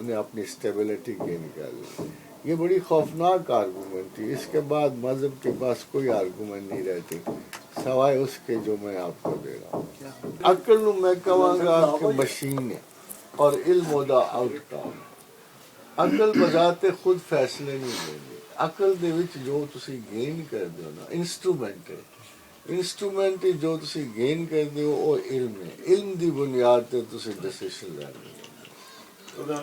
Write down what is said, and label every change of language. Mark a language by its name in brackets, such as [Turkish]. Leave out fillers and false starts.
[Urdu] انہوں نے اپنی اسٹیبلٹی گین کر لی. یہ بڑی خوفناک آرگومنٹ تھی. اس کے بعد مذہب کے پاس کوئی آرگومنٹ نہیں رہتی سوائے اس کے جو میں آپ کو دے رہا ہوں. [Punjabi] عقل نو میں کہاں گا کہ مشین ہے اور علم دا آؤٹ کام. عقل بذات خود فیصلے نہیں لینی. عقل دے وچ جو تسی گین کردے ہو نا انسٹرومنٹ ہے. انسٹرومنٹ جو تسی گین کردے ہو وہ علم ہے. علم دی بنیاد تے تسی ڈیسیشن لیندے ہو.